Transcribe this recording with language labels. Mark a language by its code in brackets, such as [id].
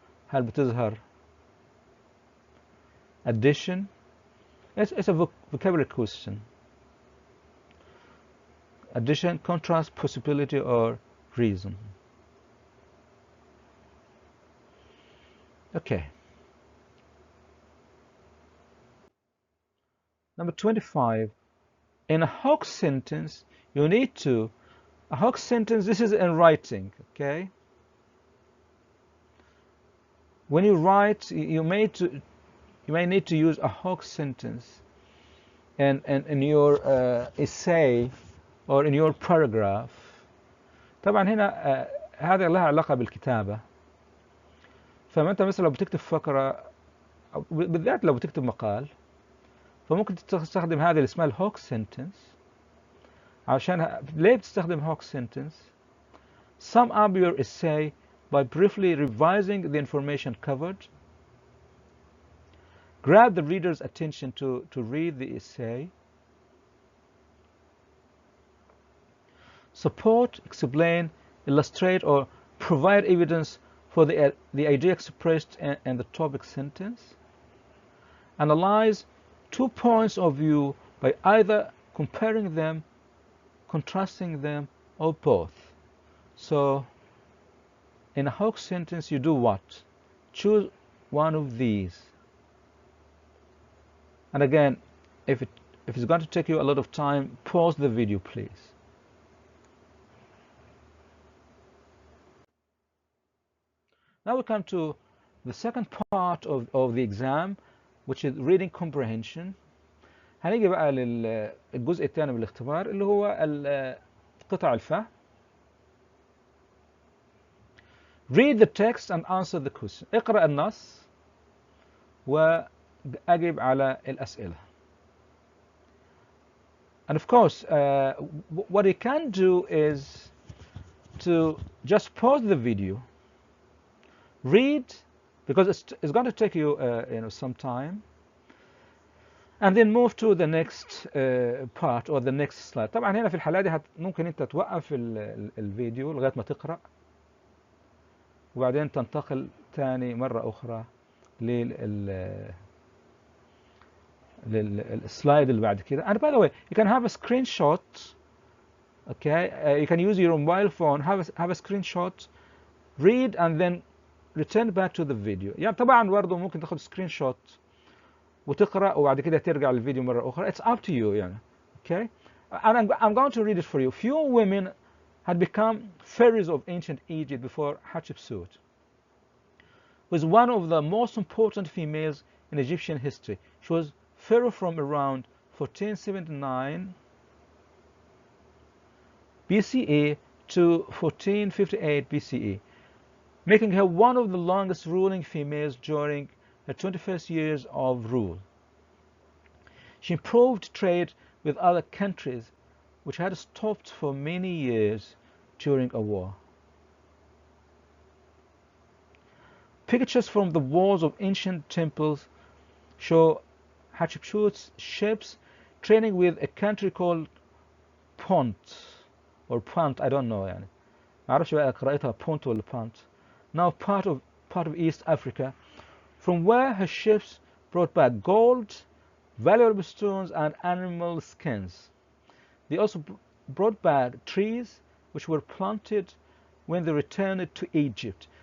[ar] هل بتظهر addition? [en] It's a vocabulary question. Addition, contrast, possibility or reason. Okay. Number 25. In a Hawk sentence, you need to, a Hawk sentence, this is in writing, okay? When you write, you may need to use a Hawk sentence and in your essay or in your paragraph. [ar] طبعا هنا هذا لها علاقة بالكتابة. فما انت مثلا لو بتكتب فقرة بالذات لو بتكتب مقال فممكن تستخدم هذه اللي اسمها الهوك سنتنس. عشان ليه بتستخدم هوك سنتنس؟ [en] Sum up your essay by briefly revising the information covered. Grab the reader's attention to read the essay. Support, explain, illustrate, or provide evidence for the idea expressed in the topic sentence. Analyze 2 points of view by either comparing them, contrasting them, or both. So, in a Hawk sentence, you do what? Choose one of these. And again, if it's going to take you a lot of time, pause the video, please. Now we come to the second part of the exam, which is reading comprehension. [ar] هنيجي بقى للجزء الثاني من الاختبار اللي هو قطع الفهم. [en] Read the text and answer the question. [ar] اقرأ النص وأجب على الأسئلة. [en] And of course, what you can do is to just pause the video, read, because it's going to take you some time, and then move to the next part or the next slide. [ar] طبعا هنا في الحالة دي ممكن انت توقف الفيديو لغاية ما تقرأ وبعدين تنتقل تاني مرة أخرى للسلايد اللي بعد كده. [en] And by the way, you can have a screenshot. Okay, you can use your mobile phone, have a screenshot, read and then return back to the video. [ar] يعني طبعا برضه ممكن تاخد سكرين شوت وتقرأ وبعد كده ترجع للفيديو مرة أخرى. [en] It's up to you [ar] يعني. [en] Okay, and I'm going to read it for you. Few women had become pharaohs of ancient Egypt before Hatshepsut was one of the most important females in Egyptian history. She was pharaoh from around 1479 BCE to 1458 BCE, making her one of the longest ruling females during her 21st years of rule. She improved trade with other countries which had stopped for many years during a war. Pictures from the walls of ancient temples show Hatshepsut's ships trading with a country called Punt or Punt, I don't know [ar] يعني. ما أعرفش بقى قراءتها Punt ولا Punt. [en] Now part of East Africa, from where her ships brought back gold, valuable stones, and animal skins. They also brought back trees which were planted when they returned to Egypt.